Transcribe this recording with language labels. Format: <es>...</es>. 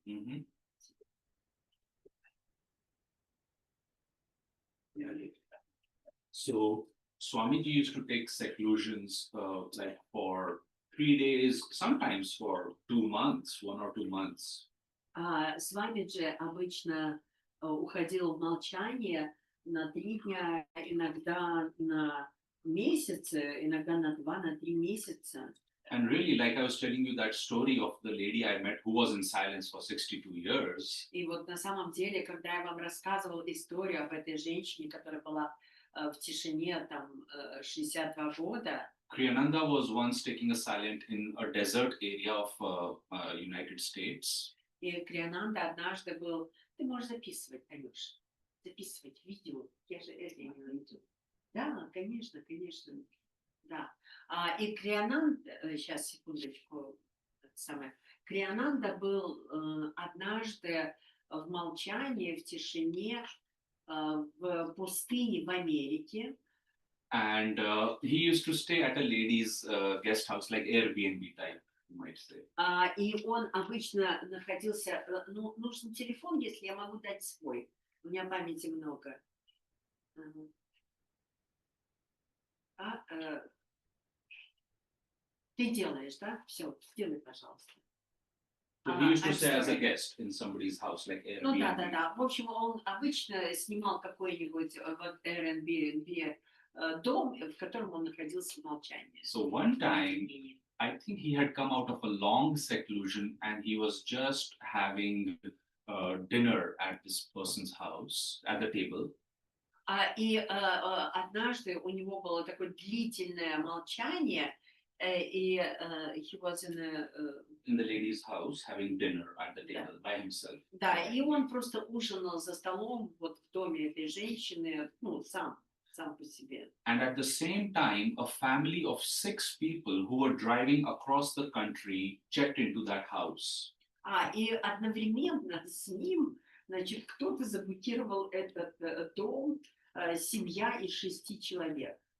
<en>Mhm. So Swamiji used to take seclusions like for 3 days, sometimes for 2 months, 1 or 2 months.</en> <ru>С вами же обычно уходил в молчание на 3 дня, иногда на месяцы, иногда на 2, на 3 месяца.</ru> <en>And really, like I was telling you that story of the lady I met who was in silence for 62 years.</en> <ru>И вот на самом деле, когда я вам рассказывала историю об этой женщине, которая была в тишине там 62 года.</ru> <en>Kriyananda was once taking a silent in a desert area of United States.</en> <ru>И Криананда однажды был, ты можешь записывать, Танюш. записывать видео. Я же это имела в виду. Да, конечно, конечно. Да. И Криананд, сейчас, секундочку, это самое. Криананда был однажды в молчании, в тишине, в пустыне в Америке.</ru> <en>And he used to stay at a lady's guest house, like Airbnb type, you might say.</en> <ru>И он обычно находился... Ну, нужен телефон, если я могу дать свой. У меня памяти много. Ты делаешь, да? Все, сделай, пожалуйста.</ru> <en>So he used to I'm stay as a sorry. guest in somebody's house, like Airbnb.</en> <ru>Ну да. В общем, он обычно снимал какой-нибудь вот Airbnb дом, в котором он находился в молчании.</ru> <en>So one time, I think he had come out of a long seclusion and he was just having dinner at this person's house, at the table.</en> <ru>И однажды у него было такое длительное молчание, и</ru> <en>he was in the lady's house, having dinner at the table by himself.</en> <ru>Да, и он просто ужинал за столом вот в доме этой женщины, ну, сам по себе.</ru> <en>And at the same time, a family of 6 people who were driving across the country checked into that house.</en> <ru>И одновременно с ним, значит, кто-то заблокировал этот дом, семья из 6 человек.</ru>